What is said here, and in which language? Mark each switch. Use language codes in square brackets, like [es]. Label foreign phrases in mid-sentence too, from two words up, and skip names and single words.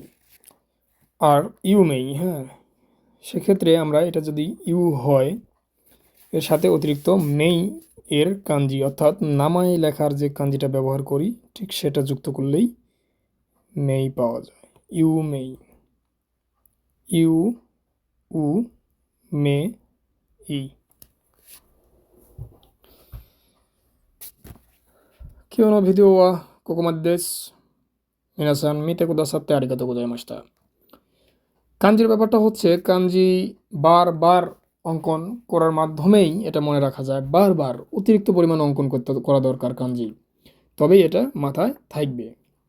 [bn] আর [ja] ゆうめい, [bn] হ্যাঁ, সেক্ষেত্রে আমরা এটা যদি ইউ হয় এর সাথে অতিরিক্ত মেই এর কাঞ্জি, অর্থাৎ নামাই লেখার যে কাঞ্জিটা ব্যবহার করি ঠিক সেটা যুক্ত করলেই মেই পাওয়া যায়। [ja] ゆうめい、ゆ う め い. 今日のビデオはここまでです。皆さん見てくださってありがとうございました。 [bn] কাঞ্জির ব্যাপারটা হচ্ছে কাঞ্জি বারবার অঙ্কন করার মাধ্যমেই এটা মনে রাখা যায়, বারবার অতিরিক্ত পরিমাণ অঙ্কন করা দরকার কাঞ্জি, তবেই এটা মাথায় থাকবে।